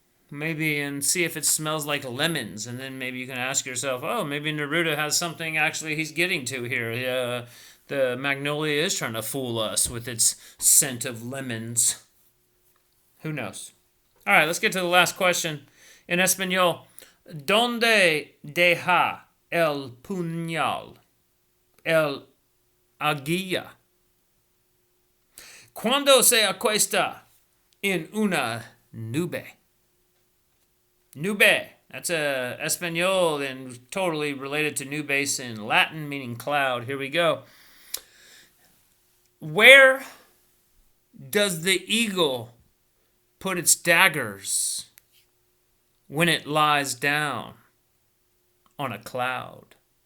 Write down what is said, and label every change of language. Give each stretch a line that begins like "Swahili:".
English: Maybe and see if it smells like lemons, and then maybe you can ask yourself, oh, maybe Neruda has something actually he's getting to here. The magnolia is trying to fool us with its scent of lemons. Who knows? All right, let's get to the last question. In Espanol,
Spanish: ¿Dónde deja el puñal el aguilla cuando se acuesta en una nube?
English: Nube, that's a Espanol and totally related to nubes in Latin, meaning cloud. Here we go. Where does the eagle put its daggers when it lies down on a cloud?